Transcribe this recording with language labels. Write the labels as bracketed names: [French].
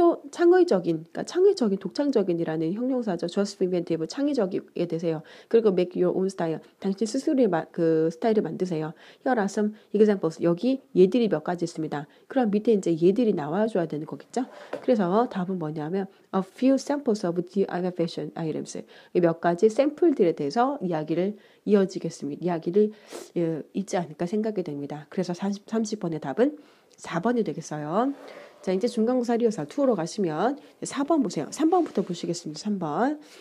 [Korean] 창의적인, 그러니까 창의적인, 독창적인이라는 형용사죠. [English] Just be inventive, [Korean] 창의적이게 되세요. 그리고 [English] make your own style, [Korean] 당신 스스로의 그 스타일을 만드세요. [English] Here are some examples. [Korean] 여기 예들이 몇 가지 있습니다. 그럼 밑에 이제 예들이 나와줘야 되는 거겠죠. 그래서 답은 뭐냐면 [English] a few samples of DIY fashion items. [Korean] 몇 가지 샘플들에 대해서 이야기를 잊지 않을까 생각이 됩니다. 그래서 30번의 답은 4번이 되겠어요. 자, 이제 중간고사 리허설 2로 가시면 4번 보세요. 3번부터 보시겠습니다. 3번.